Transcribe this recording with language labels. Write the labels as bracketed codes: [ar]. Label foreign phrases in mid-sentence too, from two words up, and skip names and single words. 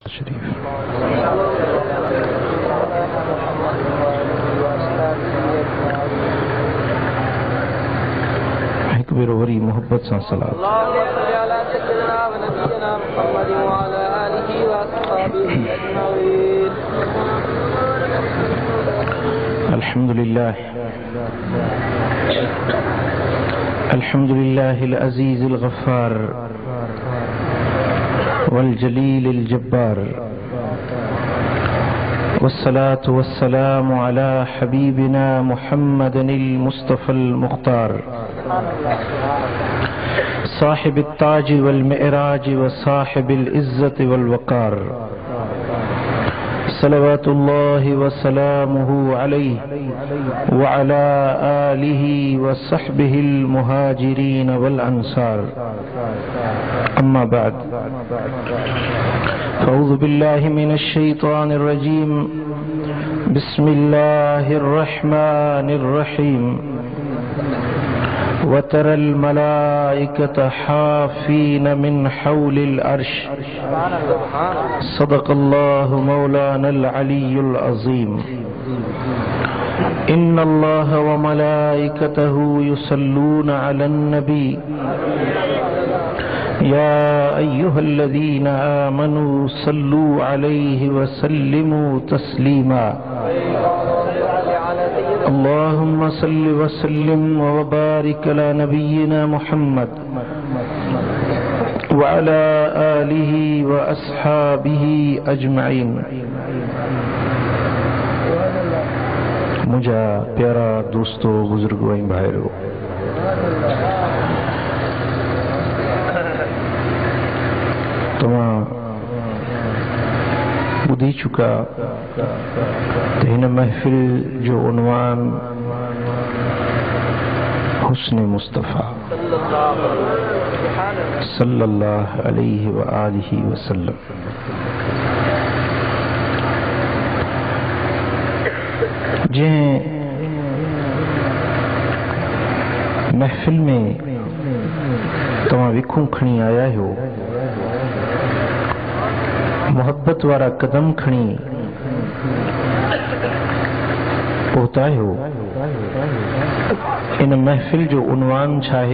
[sd] शरीफ। एक बेर वरी मोहब्बत सां सलात। [ar] الحمد لله الحمد لله العزيز الغفار والجليل الجبار والصلاة والسلام على حبيبنا محمد المصطفى المختار صاحب التاج والمعراج وصاحب العزة والوقار صلوات الله وسلامه عليه وعلى آله وصحبه المهاجرين والأنصار. أما بعد، أعوذ بالله من الشيطان الرجيم. بسم الله الرحمن الرحيم. وترى الملائكة حافين من حول العرش. صدق الله مولانا العلي العظيم. إن الله وملائكته يصلون على النبي يا أيها الذين آمنوا صلوا عليه وسلموا تسليما. اللهم صل وسلم وبارك على نبينا محمد وعلى آله وأصحابه أجمعين. [sd] मुझा प्यारा दोस्तों, बुजुर्गों ऐं भाइरों, तव्हां ॿुधी चुका त हिन महफ़िल जो उन्वान हुस्न मुस्तफ़ा [ar] صلى الله عليه وآله وسلم. [sd] जंहिं महफ़िल में तव्हां विखूं खणी आया आहियो, मोहब्बत वारा कदम खणी पहुता आहियो, इन महफ़िल जो उन्वान छा आहे?